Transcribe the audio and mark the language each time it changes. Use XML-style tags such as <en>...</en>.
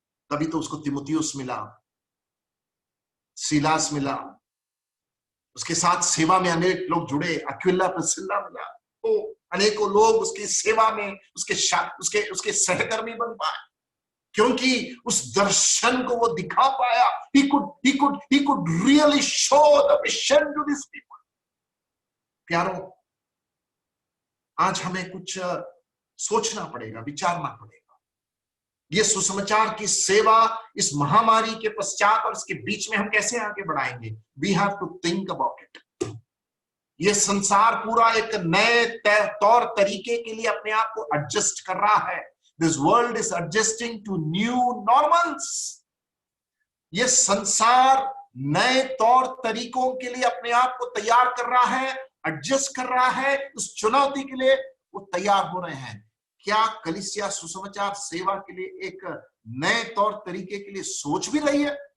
<hi>तभी तो उसको तीमुथियुस मिला, सीलास मिला, उसके साथ सेवा में अनेक लोग जुड़े, अक्विला प्रिस्किल्ला मिला, तो अनेकों लोग उसकी सेवा में उसके सहकर्मी बन पाए, क्योंकि उस दर्शन को वो दिखा पाया।</hi> <en>He could really show the vision to these people.</en> <hi>प्यारों, आज हमें कुछ सोचना पड़ेगा, विचारना पड़ेगा। ये सुसमाचार की सेवा इस महामारी के पश्चात और इसके बीच में हम कैसे आगे बढ़ाएंगे?</hi> <en>We have to think about it.</en> <hi>ये संसार पूरा एक नए तौर तरीके के लिए अपने आप को एडजस्ट कर रहा है।</hi> <en>This world is adjusting to new normals.</en> <hi>ये संसार नए तौर तरीकों के लिए अपने आप को तैयार कर रहा है, एडजस्ट कर रहा है। उस चुनौती के लिए वो तैयार हो रहे हैं। क्या कलीसिया सुसमाचार सेवा के लिए एक नए तौर तरीके के लिए सोच भी रही है?</hi>